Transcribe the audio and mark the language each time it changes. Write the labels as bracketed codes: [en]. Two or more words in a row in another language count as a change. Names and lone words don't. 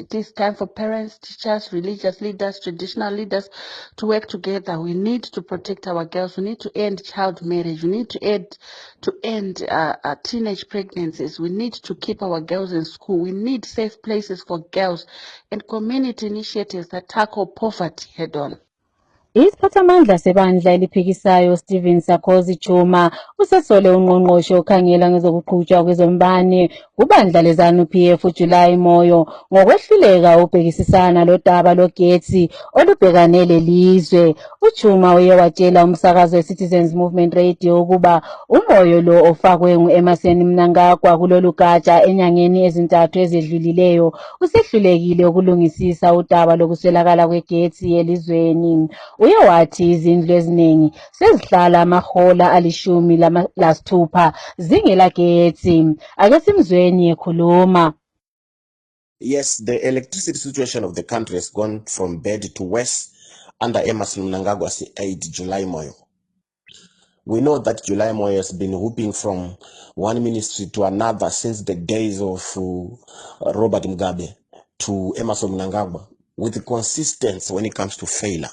[en] It is time for parents, teachers, religious leaders, traditional leaders to work together. We need to protect our girls. We need to end child marriage. We need to end teenage pregnancies. We need to keep our girls in school. We need safe places for girls and community initiatives that tackle poverty head on. [nd] Isiphathamandla sebandla eliphikisayo Stephen Sarkozy Chuma usesole ungqongqoshe okhangela ngezokuqhutshwa kwezombane kubandla leZANU-PF uJuly Moyo ngokwehluleka ubhekisisana lodaba logetsi olubhekane lelizwe. uChuma uye watshela umsakazo weCitizens Movement Radio ukuba umoyo lo ofakwe ngu-Emmerson Mnangagwa kulolu gatsha enyangeni ezintathu ezedlulileyo usehlulekile ukulungisisa udaba lokuswelakala kwegetsi elizweni. Uye wathi izindlu eziningi sezihlala amahola ali-16 zingelagetsi. Ake simzweni ekhuluma. [en] Yes, the electricity situation of the country has gone from bad to worse under Emmerson Mnangagwa's aide, July Moyo. We know that July Moyo has been whooping from one ministry to another since the days of Robert Mugabe to Emmerson Mnangagwa with consistency when it comes to failure.